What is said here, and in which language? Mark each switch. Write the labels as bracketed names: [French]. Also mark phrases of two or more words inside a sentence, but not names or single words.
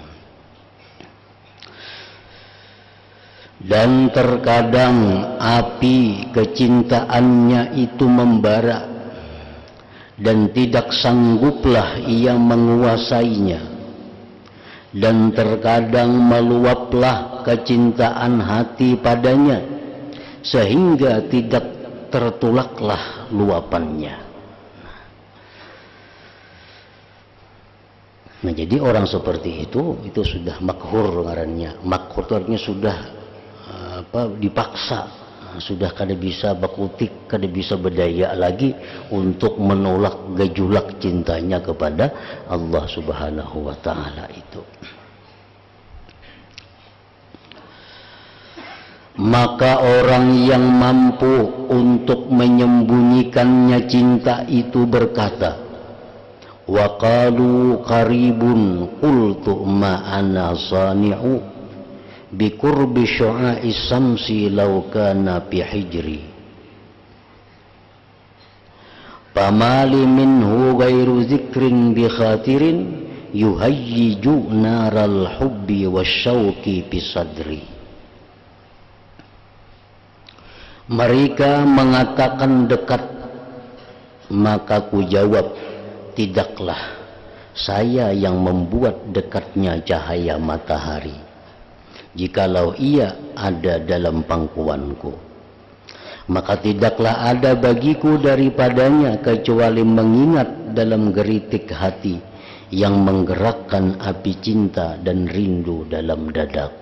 [Indonesian] Dan terkadang api kecintaannya itu membara dan tidak sangguplah ia menguasainya. Dan terkadang meluaplah kecintaan hati padanya, sehingga tidak tertolaklah luapannya. [Banjar] Nah, jadi orang seperti itu sudah makhur ngarannya. Makhur itu artinya sudah dipaksa, sudah kada bisa bakutik, kada bisa berdaya lagi untuk menolak gejolak cintanya kepada Allah [Arabic] سبحانه وتعالى [Banjar] itu. [Indonesian] Maka orang yang mampu untuk menyembunyikannya cinta itu berkata, [Arabic] وقالوا قريب قلت ما أنا صانع بقرب شعاع الشمس لو كان في حجري فما لي منه غير ذكر بخاطر يهيج نار الحب والشوق في صدري. [Indonesian] Mereka mengatakan dekat, maka ku jawab, tidaklah saya yang membuat dekatnya cahaya matahari, jikalau ia ada dalam pangkuanku. Maka tidaklah ada bagiku daripadanya kecuali mengingat dalam geritik hati yang menggerakkan api cinta dan rindu dalam dadaku.